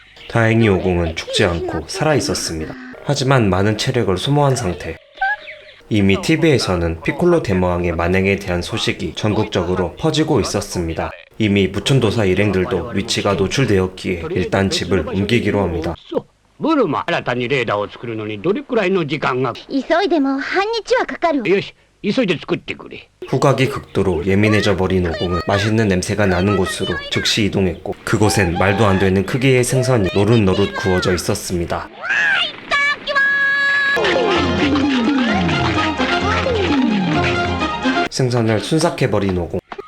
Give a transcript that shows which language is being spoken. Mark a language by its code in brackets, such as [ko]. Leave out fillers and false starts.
[ko] 다행히 오공은 죽지 않고 살아있었습니다. 하지만 많은 체력을 소모한 상태. 이미 TV에서는 피콜로 대마왕의 만행에 대한 소식이 전국적으로 퍼지고 있었습니다. 이미 무촌도사 일행들도 위치가 노출되었기에 일단 집을 옮기기로 합니다. [ja] ブルマ、新たにレーダーを作るのにどれくらいの時間が。急いでも半日はかかる。よし、急いで作ってくれ。 [ko] 후각이 극도로 예민해져 버린 오공은 맛있는 냄새가 나는 곳으로 즉시 이동했고 그곳엔 말도 안 되는 크기의 생선이 노릇노릇 구워져 있었습니다. 생선을 순삭해버린 오공.